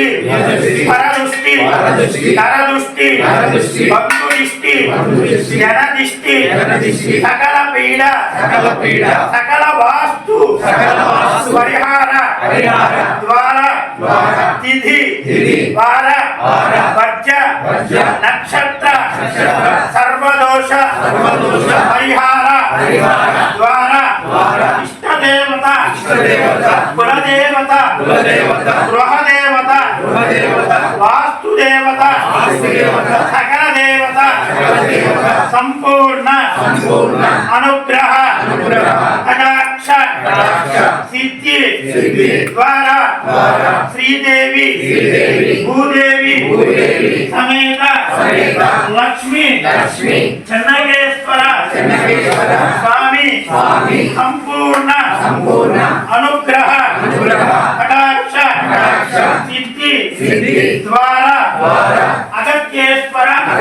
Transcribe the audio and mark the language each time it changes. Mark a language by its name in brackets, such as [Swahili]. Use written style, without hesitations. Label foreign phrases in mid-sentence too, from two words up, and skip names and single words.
[Sanskrit] परदुष्टि नरदुष्टि बन्धुदृष्टि जनदृष्टि सकल पीड़ा सकल वास्तु परिहार द्वारा तिथि वार वर्ज नक्षत्र सर्वदोष परिहार द्वारा इष्टदेवता कुलदेव గృహదేవత వాస్తుదేవత సకల దేవత సంపూర్ణ అనుగ్రహ కటాక్ష సిద్ధి ద్వారా శ్రీదేవి భూదేవి సమేత లక్ష్మి చెన్నకేశ్వర స్వామి సంపూర్ణ అనుగ్రహ కటాక్ష సిద్ధి ద్వారా అగత్యేశ్వర